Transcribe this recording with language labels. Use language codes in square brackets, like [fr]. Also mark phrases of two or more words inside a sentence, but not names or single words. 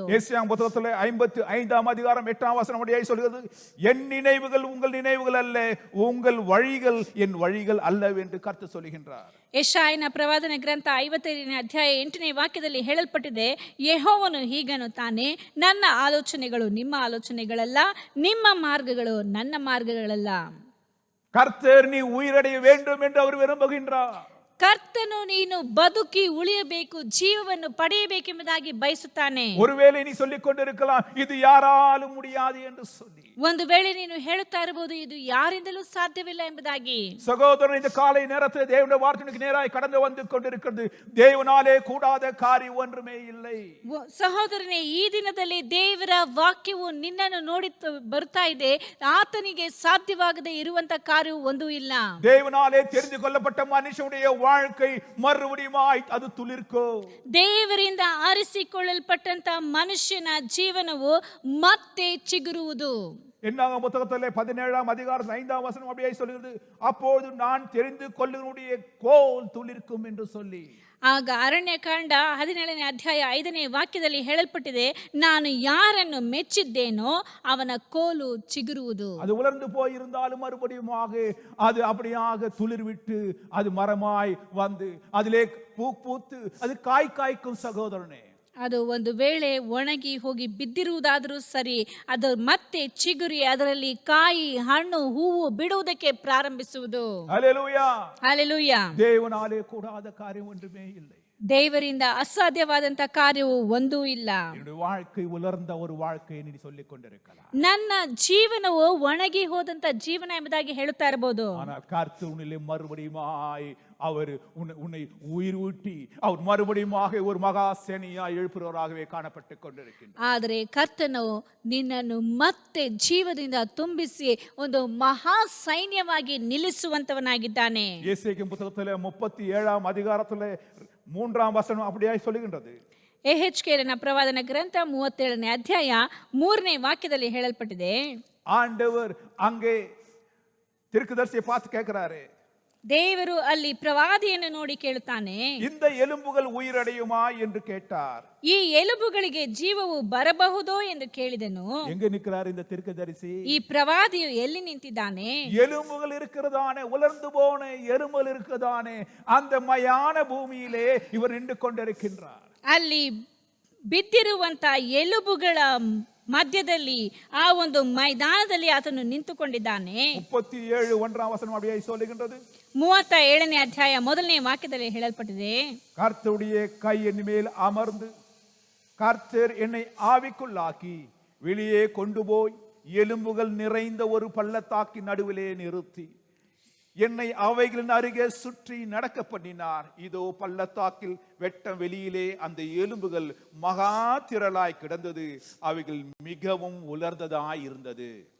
[ta] ஏசாயா புத்தகத்திலே 55ஆம் அதிகாரம் 8ஆம் வசனம் அப்படியே சொல்கிறது, என் நினைவுகள் உங்கள் நினைவுகள் அல்ல, உங்கள் வழிகள் என் வழிகள் அல்லவென்று கர்த்தர் சொல்லுகின்றார். [kn] ಯೆಶಾಯನ ಪ್ರವಾದನ ಗ್ರಂಥ 55ನೇ ಅಧ್ಯಾಯ 8ನೇ ವಾಕ್ಯದಲ್ಲಿ ಹೇಳಲ್ಪಟ್ಟಿದೆ, ಯೆಹೋವನು ಹೀಗನ್ನುತ್ತಾನೆ, ನನ್ನ ಆಲೋಚನೆಗಳು ನಿಮ್ಮ ಆಲೋಚನೆಗಳಲ್ಲ, ನಿಮ್ಮ ಮಾರ್ಗಗಳು ನನ್ನ ಮಾರ್ಗಗಳಲ್ಲ. [ta] கர்த்தர் நீ உயிரடைய வேண்டும் என்று அவர் விரும்புகின்றார். [kn] ಕರ್ತನು ನೀನು ಬದುಕಿ ಉಳಿಯಬೇಕು, ಜೀವವನ್ನು ಪಡೆಯಬೇಕೆಂಬುದಾಗಿ ಬಯಸುತ್ತಾನೆ. [ta] ஒருவேளை நீ சொல்லிக் கொண்டிருக்கலாம், இது யாராலும் முடியாது என்று சொல்லி. [kn] ಒಂದು ವೇಳೆ ನೀನು ಹೇಳುತ್ತಾ ಇರಬಹುದು, ಇದು ಯಾರಿಂದಲೂ ಸಾಧ್ಯವಿಲ್ಲ ಎಂಬುದಾಗಿ. [ta] சகோதரன், இந்த காலை நேரத்தில் தேவனுடைய வார்த்தைக்கு நேராய் கடந்து வந்து கொண்டிருக்கிறது, தேவனாலே கூடாத காரியம் ஒன்றுமே இல்லை. [kn] ಸಹೋದರನೇ, ಈ ದಿನದಲ್ಲಿ ದೇವರ ವಾಕ್ಯವು ನಿನ್ನನ್ನು ನೋಡಿ ಬರ್ತಾ ಇದೆ, ಆತನಿಗೆ ಸಾಧ್ಯವಾಗದೆ ಇರುವಂತ ಕಾರ್ಯವು ಒಂದೂ ಇಲ್ಲ. [ta] தேவனாலே தெரிந்து கொள்ளப்பட்ட மனுஷனுடைய வாழ்க்கை மறுபடியுமாய் அது துளிர்க்கும். [kn] ದೇವರಿಂದ ಆರಿಸಿಕೊಳ್ಳಲ್ಪಟ್ಟಂತ ಮನುಷ್ಯನ ಜೀವನವು ಮತ್ತೆ ಚಿಗುರುವುದು. [ta] என்னாக புத்தகத்திலே 17ஆம் அதிகாரம் 5ஆம் வசனம் அப்படியே சொல்கிறது, அப்போது நான் தெரிந்து கொள்ளுனுடைய கோல் துளிர்க்கும் என்று சொல்லி. [kn] ಆಗ ಅರಣ್ಯಕಾಂಡ 17ನೇ ಅಧ್ಯಾಯ 5ನೇ ವಾಕ್ಯದಲ್ಲಿ ಹೇಳಲ್ಪಟ್ಟಿದೆ, ನಾನು ಯಾರನ್ನು ಮೆಚ್ಚಿದ್ದೇನೋ ಅವನ ಕೋಲು ಚಿಗುರುವುದು. [ta] அது உலர்ந்து போயிருந்தாலும் மறுபடியுமாக அது அப்படியாக துளிர் விட்டு அது மரமாய் வந்து அதிலே பூத்து அது காய்க்கும். சகோதரனே, [kn] ಅದು ಒಂದು ವೇಳೆ ಒಣಗಿ ಹೋಗಿ ಬಿದ್ದಿರುವುದಾದರೂ ಸರಿ, ಅದು ಮತ್ತೆ ಚಿಗುರಿ ಅದರಲ್ಲಿ ಕಾಯಿ ಹಣ್ಣು ಹೂವು ಬಿಡುವುದಕ್ಕೆ ಪ್ರಾರಂಭಿಸುವುದು. [ta] ஹல்லேலூயா, [kn] ಹಲ್ಲೆಲೂಯಾ. [ta] தேவனாலே கூடாத காரியம் ஒன்றுமே இல்லை. [kn] ದೇವರಿಂದ ಅಸಾಧ್ಯವಾದಂತ ಕಾರ್ಯವು ಒಂದೂ ಇಲ್ಲ. [ta] என்னுடைய வாழ்க்கை உலர்ந்த ஒரு வாழ்க்கையை நீ சொல்லிக் கொண்டிருக்கலாம். [kn] ನನ್ನ ಜೀವನವು ಒಣಗಿ ಹೋದಂತ ಜೀವನ ಎಂಬುದಾಗಿ ಹೇಳುತ್ತಾ ಇರಬಹುದು. [ta] ஆனால் கர்த்தர் உன்னிலே மறுபடியுமாய் அவர் உன்னை உயிர் ஊட்டி அவர் மறுபடியுமாக ஒரு மகா சேனையாய் எழுப்புறவராகவே காணப்பட்டு கொண்டிருக்கின்றார். [kn] ಆದರೆ ಕರ್ತನು ನಿನ್ನನ್ನು ಮತ್ತೆ ಜೀವದಿಂದ ತುಂಬಿಸಿ ಒಂದು ಮಹಾ ಸೈನ್ಯವಾಗಿ ನಿಲ್ಲಿಸುವಂತವನಾಗಿದ್ದಾನೆ. [ta] எசேக்கியேல் புத்தகத்திலே 37ஆம் அதிகாரத்திலே 3ஆம் வசனம் அப்படியே சொல்லுகின்றது. [kn] ಎಹೆಚ್ಕೇಲನ ಪ್ರವಾದನ ಗ್ರಂಥ 37ನೇ ಅಧ್ಯಾಯ 3ನೇ ವಾಕ್ಯದಲ್ಲಿ ಹೇಳಲ್ಪಟ್ಟಿದೆ, [ta] ஆண்டவர் அங்கே தீர்க்கதரிசியை பார்த்து கேட்கிறாரு, [kn] ದೇವರು ಅಲ್ಲಿ ಪ್ರವಾದಿಯನ್ನು ನೋಡಿ ಕೇಳುತ್ತಾನೆ, [ta] இந்த எலும்புகள் உயிரடையுமா என்று கேட்டார். [kn] ಈ ಎಲುಬುಗಳಿಗೆ ಜೀವವು ಬರಬಹುದೋ ಎಂದು ಕೇಳಿದನು. [ta] எங்க நிற்கிறார் இந்த தீர்க்கதரிசி? [kn] ಈ ಪ್ರವಾದಿಯು ಎಲ್ಲಿ ನಿಂತಿದ್ದಾನೆ? [ta] எலும்புகள் இருக்கிறதானே, உலர்ந்து போன எலும்புகள் இருக்கிறதானே அந்த மயான பூமியிலே இவர் நின்று கொண்டிருக்கின்றார். [kn] ಅಲ್ಲಿ ಬಿದ್ದಿರುವಂತ ಎಲುಬುಗಳ ಮಧ್ಯದಲ್ಲಿ ಆ ಒಂದು ಮೈದಾನದಲ್ಲಿ ಆತನು ನಿಂತುಕೊಂಡಿದ್ದಾನೆ. [ta] 37 வசனம் அப்படியே சொல்லுகின்றது. [kn] 37ನೇ ಅಧ್ಯಾಯ 1ನೇ ವಾಕ್ಯದಲ್ಲಿ ಹೇಳಲ್ಪಟ್ಟಿದೆ, [ta] கர்த்தருடைய கை என் மேல் அமர்ந்து கர்த்தர் என்னை ஆவிக்குள்ளாக்கி வெளியே கொண்டு போய் எலும்புகள் நிறைந்த ஒரு பள்ளத்தாக்கின் நடுவிலே நிறுத்தி என்னை அவைகளின் அருகே சுற்றி நடக்க பண்ணினார். இதோ பள்ளத்தாக்கில் வெட்டம் வெளியிலே அந்த எலும்புகள் மகா திரளாய் கிடந்தது, அவைகள் மிகவும் உலர்ந்ததாய் இருந்தது.